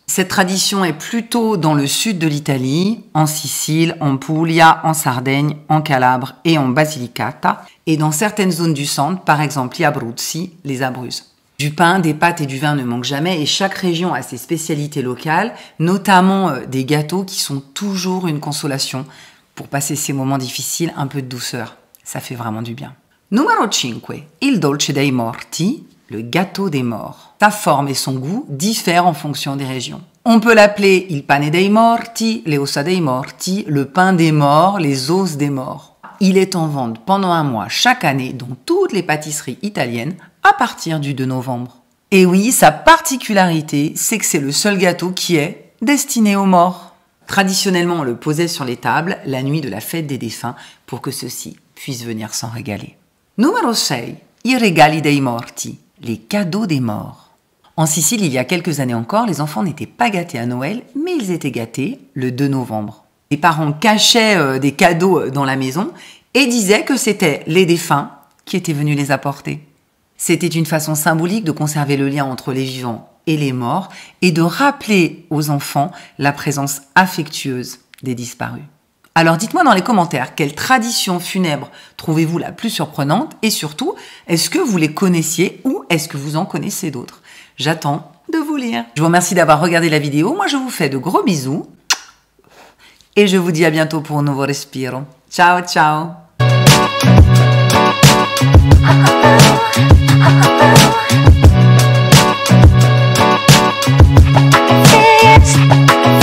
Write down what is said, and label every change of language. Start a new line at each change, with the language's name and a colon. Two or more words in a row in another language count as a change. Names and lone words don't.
French: Cette tradition est plutôt dans le sud de l'Italie, en Sicile, en Puglia, en Sardaigne, en Calabre et en Basilicata, et dans certaines zones du centre, par exemple les Abruzzi, les Abruzzes. Du pain, des pâtes et du vin ne manquent jamais et chaque région a ses spécialités locales, notamment des gâteaux qui sont toujours une consolation pour passer ces moments difficiles, un peu de douceur. Ça fait vraiment du bien. Numéro 5,
Italian: il dolce dei morti,
French: le gâteau des morts. Sa forme et son goût diffèrent en fonction des régions. On peut l'appeler
Italian: il pane dei morti, le ossa dei morti,
French: le pain des morts, les os des morts. Il est en vente pendant un mois chaque année dans toutes les pâtisseries italiennes à partir du 2 novembre. Et oui, sa particularité, c'est que c'est le seul gâteau qui est destiné aux morts. Traditionnellement, on le posait sur les tables la nuit de la fête des défunts pour que ceux-ci puissent venir s'en régaler. Numéro 6,
Italian: i regali dei morti,
French: les cadeaux des morts. En Sicile, il y a quelques années encore, les enfants n'étaient pas gâtés à Noël, mais ils étaient gâtés le 2 novembre. Les parents cachaient des cadeaux dans la maison et disaient que c'était les défunts qui étaient venus les apporter. C'était une façon symbolique de conserver le lien entre les vivants et les morts et de rappeler aux enfants la présence affectueuse des disparus. Alors dites-moi dans les commentaires, quelle tradition funèbre trouvez-vous la plus surprenante et surtout, est-ce que vous les connaissiez ou est-ce que vous en connaissez d'autres? J'attends de vous lire. Je vous remercie d'avoir regardé la vidéo, moi je vous fais de gros bisous et je vous dis à bientôt pour un nouveau Respiro.
Italian: Ciao ciao.
English: Yes.